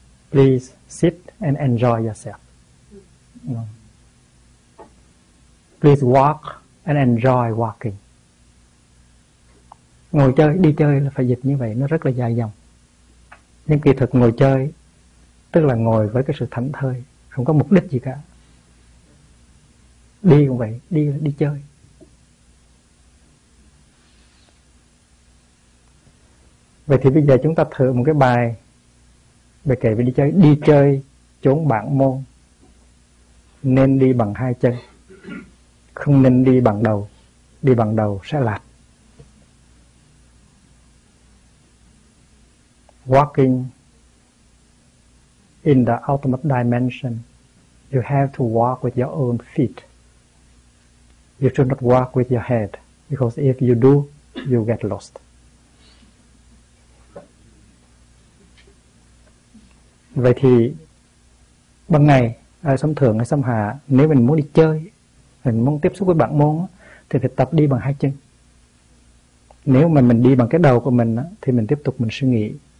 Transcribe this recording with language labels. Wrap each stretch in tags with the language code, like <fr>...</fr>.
<en>Please sit and enjoy yourself. Please walk and enjoy walking.</en> <vi>Ngồi chơi, đi chơi là phải dịch như vậy, nó rất là dài dòng. Nhưng kỳ thực ngồi chơi tức là ngồi với cái sự thảnh thơi, không có mục đích gì cả. Đi cũng vậy, đi đi chơi. Vậy thì bây giờ chúng ta thử một cái bài về kể về đi chơi. Đi chơi chốn bản môn nên đi bằng hai chân, không nên đi bằng đầu. Đi bằng đầu sẽ lạc.</vi> <en>Walking in the ultimate dimension, you have to walk with your own feet. You should not walk with your head, because if you do, you get lost.</en> <vi>Vậy thì ban ngày ở sâm thượng hay sâm hạ, nếu mình muốn đi chơi, mình muốn tiếp xúc với bản môn thì phải tập đi bằng hai chân. Nếu mà mình đi bằng cái đầu của mình thì mình tiếp tục mình suy nghĩ.</vi>